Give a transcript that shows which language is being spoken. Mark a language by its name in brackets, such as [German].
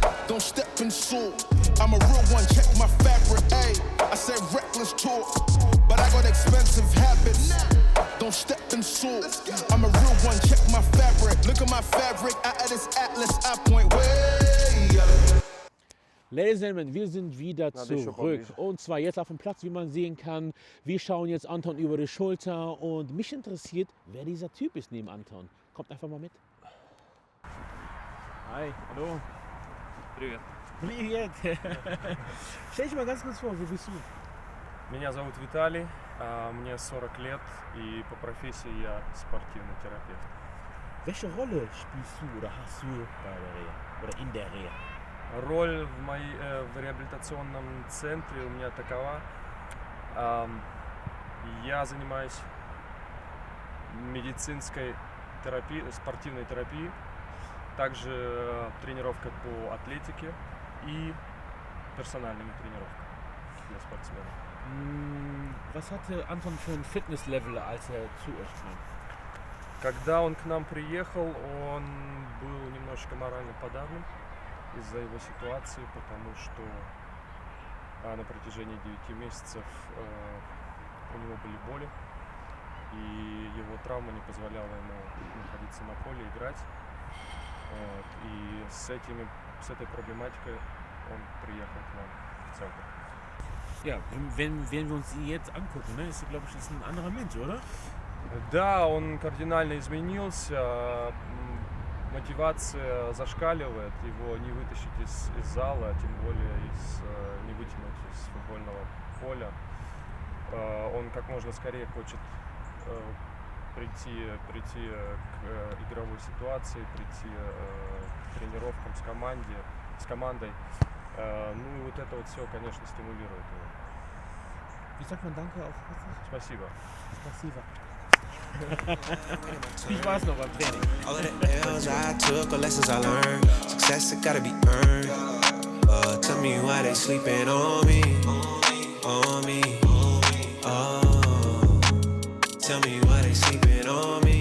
[English] Don't step in soul. I'm a real one, check my fabric. Hey, I said reckless tour, but I got expensive habits. Don't step in soul. I'm a real one, check my fabric. Look at my fabric, out of this atlas, I point way up. Ladies and Gentlemen, [German] wir sind wieder zurück und zwar jetzt auf dem Platz, wie man sehen kann. Wir schauen jetzt Anton über die Schulter und mich interessiert, wer dieser Typ ist neben Anton. Kommt einfach mal mit. Hi, hallo. [Russian] Привет. Привет. [German] Stell dich mal ganz kurz vor, wer bist du? [Russian] Меня зовут Виталий, мне 40 лет и по профессии я спортивный терапевт. [German] Welche Rolle spielst du oder hast du bei der Reha oder in der Reha? [Russian] Роль в реабилитационном центре у меня такова. Я занимаюсь медицинской терапией, спортивной терапией, также тренировкой по атлетике и персональными тренировками для спортсменов. [German] Was hatte Anton für ein Fitnesslevel, als er zu euch kam? [Russian] Когда он к нам приехал, он был немножко морально подавлен из-за его ситуации, потому что на протяжении 9 месяцев у него были боли, и его травма не позволяла ему находиться на поле, играть. Вот. И с этой проблематикой он приехал к нам в центр. [German] Ja, wenn wir uns ihn jetzt angucken, ne, ist er, glaube ich, ist ein anderer Mensch, oder? [Russian] Да, он кардинально изменился. Мотивация зашкаливает, его не вытащить из зала, тем более не вытянуть из футбольного поля. Он как можно скорее хочет прийти к игровой ситуации, прийти к тренировкам с командой. Ну и вот это вот все, конечно, стимулирует его. [German] Wie sagt man Danke auf Russisch? [Russian] Спасибо. Спасибо. [German] Viel Spaß noch beim Training. [English] All of the L's I took or lessons I learned. Success, it gotta be earned. Tell me why they sleeping on me. On me. Oh, tell me why they sleeping on me.